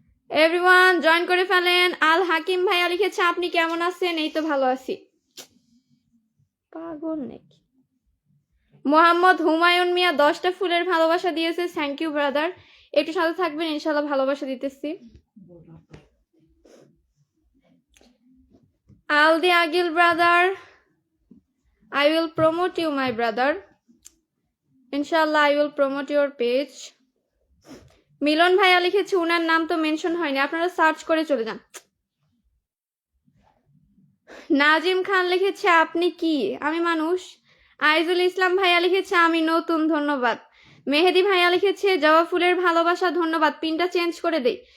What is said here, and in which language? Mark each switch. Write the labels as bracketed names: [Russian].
[Bangla] Everyone join করে ফেলেন। আল হাকিম ভাইয়া লিখেছে আপনি কেমন আছেন? এই তো ভালো আছি। পাগল নাকি? মোহাম্মদ হুমায়ুন মিয়া 10টা ফুলের ভালোবাসা দিয়েছে, থ্যাংক ইউ ব্রাদার। একটু সাথে থাকবেন, ইনশাল্লাহ ভালোবাসা দিতেছি। [English] আলদি আগিল brother, I will promote you my brother. Inshallah I will promote your page. [Bangla] মিলন ভাইয়া লিখেছে উনার নাম তো মেনশন হয়নি, আপনারা সার্চ করে চলে যান। নাজিম খান লিখেছে আপনি কি? আমি মানুষ। আইজুল ইসলাম ভাইয়া লিখেছে আমি নতুন, ধন্যবাদ। মেহেদি ভাইয়া লিখেছে জবা ফুলের ভালোবাসা, ধন্যবাদ। পিনটা চেঞ্জ করে দেই।